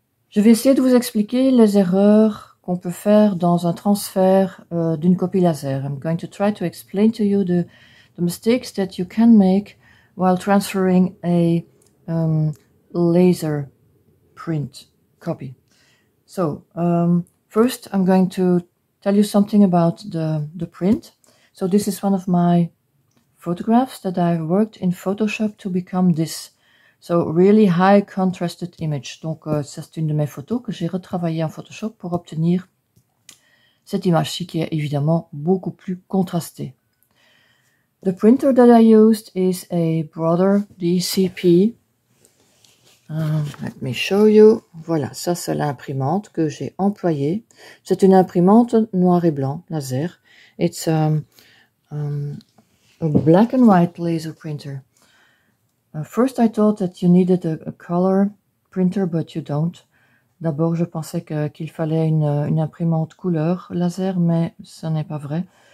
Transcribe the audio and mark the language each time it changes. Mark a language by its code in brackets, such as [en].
[fr] Je vais essayer de vous expliquer les erreurs qu'on peut faire dans un transfert d'une copie laser. [en] I'm going to try to explain to you the mistakes that you can make while transferring a laser print copy. So first I'm going to tell you something about the print. So this is one of my photographs that I've worked in Photoshop to become this. So really high contrasted image. [fr] Donc c'est une de mes photos que j'ai retravaillée en Photoshop pour obtenir cette image-ci qui est évidemment beaucoup plus contrastée. [en] The printer that I used is a Brother DCP. Let me show you. [fr] Voilà, ça c'est l'imprimante que j'ai employée. C'est une imprimante noir et blanc, laser. [en] It's a black and white laser printer. First I thought that you needed a color printer, but you don't. [fr] D'abord je pensais qu'il fallait une imprimante couleur laser, mais ce n'est pas vrai.